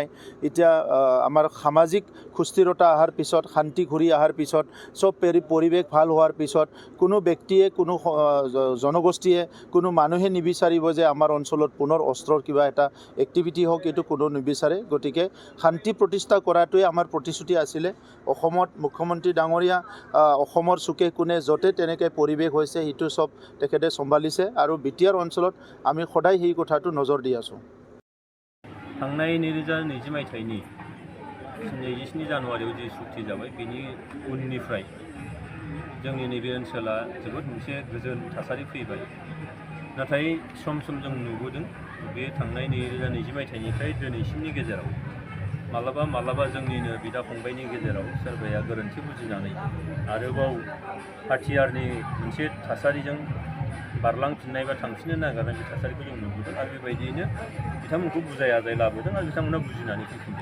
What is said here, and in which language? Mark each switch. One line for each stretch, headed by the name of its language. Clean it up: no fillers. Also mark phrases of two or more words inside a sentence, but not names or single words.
Assamese: এতিয়া আমাৰ সামাজিক সুস্থিৰতা অহাৰ পিছত, শান্তি ঘূৰি অহাৰ পিছত, চব পৰিৱেশ ভাল হোৱাৰ পিছত কোনো ব্যক্তিয়ে, কোনো জনগোষ্ঠীয়ে, কোনো মানুহে নিবিচাৰিব যে আমাৰ অঞ্চলত পুনৰ অস্ত্ৰৰ কিবা এটা এক্টিভিটি হওক, এইটো কোনো নিবিচাৰে। গতিকে শান্তি প্ৰতিষ্ঠা কৰাটোৱে আমাৰ প্ৰতিশ্ৰুতি আছিলে। অসমত মুখ্যমন্ত্ৰী ডাঙৰীয়া অসমৰ চুকে কোণে য'তে তেনেকৈ পৰিৱেশ হৈছে, সেইটো চব তেখেতে চম্ভালিছে, আৰু বিটিআৰ অঞ্চলত আমি সদায় সেই কথাটো নজৰ দি আছোঁ।
Bodo: थांनाय 2020 मायथाइनि 27 जानुवारियाव जि सुक्ति जाबाय, बेनि उननिफ्राय जोंनि नैबे ओनसोला जोबोद मोनसे गोजोन थासारि फैबाय। नाथाय सम जों नुबोदों बे थांनाय 2020 मायथाइनिफ्राय दिनैसिमनि गेजेराव मालाबा जोंनिनो बिदा फंबायनि गेजेराव सोरबाया गोरोन्थि बुजिनानै आरोबाव हाथियारनि मोनसे थासारिजों बारलांफिननाय बा थांफिननो नागिरनाय बे थासारिखौ जों नुबोदों, आरो बेबायदियैनो बिथांमोनखौ बुजाय आजाय लाबोदों, आरो बिथांमोना बुजिनानै फैफिनदों।